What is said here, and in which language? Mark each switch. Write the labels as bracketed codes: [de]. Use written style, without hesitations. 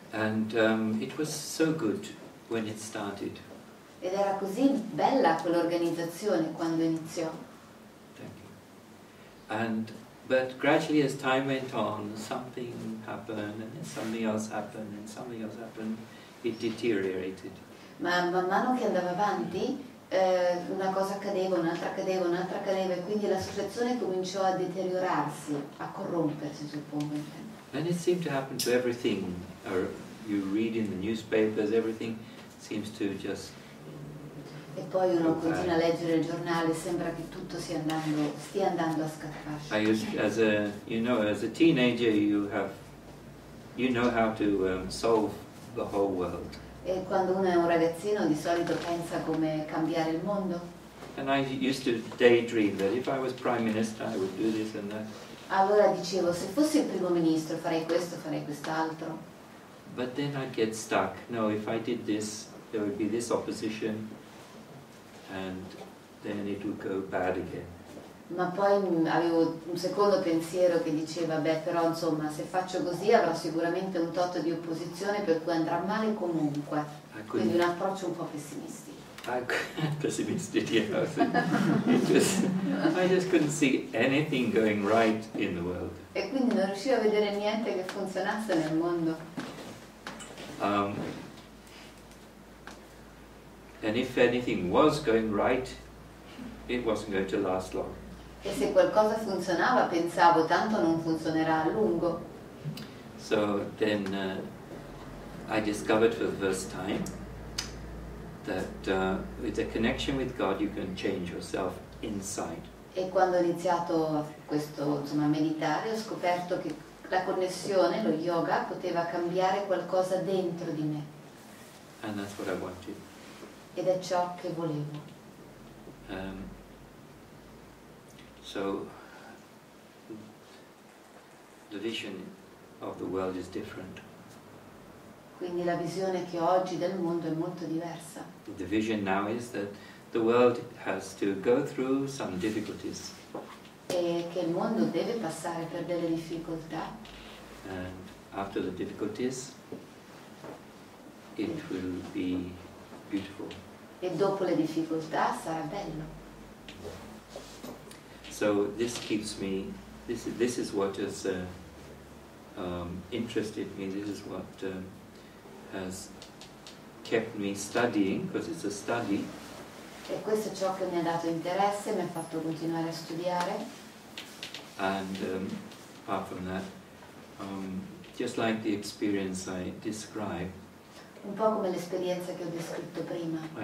[en] And it was so good when it started. [it] Ed era così bella quell'organizzazione quando iniziò. [en] Thank you. But gradually as time went on, something happened, and then something else happened, and something else happened. It deteriorated. [it] Ma man mano che andava avanti, una cosa accadeva, un'altra accadeva, e quindi l'associazione cominciò a deteriorarsi, a corrompersi, suppongo. [en] And it seemed to happen to everything. You read in the newspapers, everything seems to just... [it] E poi uno continua a leggere il giornale, sembra che tutto stia andando a scattarsi. [en] As a teenager, you know how to solve the whole world. [it] E quando uno è un ragazzino di solito pensa come cambiare il mondo. [en] And I used to daydream that if I was Prime Minister, I would do this and that. [it] Allora dicevo, se fossi il primo ministro farei questo, farei quest'altro. [en] But then I'd get stuck. No, if I did this, there would be this opposition, and then it would go bad again. [it] Ma poi avevo un secondo pensiero che diceva, beh, però insomma, se faccio così avrò sicuramente un tot di opposizione per cui andrà male comunque. Quindi un approccio un po' pessimistico. [en] Pessimistic, yeah. I just couldn't see anything going right in the world. [it] E quindi non riuscivo a vedere niente che funzionasse nel mondo. [en] And if anything was going right, it wasn't going to last long. [it] E se qualcosa funzionava pensavo, tanto non funzionerà a lungo. [en] So then I discovered for the first time that with a connection with God you can change yourself inside. [it] E quando ho iniziato a meditare ho scoperto che la connessione, lo yoga, poteva cambiare qualcosa dentro di me. [en] And that's what I wanted. [it] Ed è ciò che volevo. [en] So the vision of the world is different. [it] Quindi la visione che ho oggi del mondo è molto diversa. [en] The vision now is that the world has to go through some difficulties. [it] E che il mondo deve passare per delle difficoltà. [en] And after the difficulties, it will be beautiful. [it] E dopo le difficoltà sarà bello. [en] So this keeps me. This is what has interested me. This is what has kept me studying, because it's a study. [it] E questo è ciò che mi ha dato interesse, mi ha fatto continuare a studiare. [en] And apart from that, just like the experience I described, [it] Un po' come l'esperienza che ho descritto prima.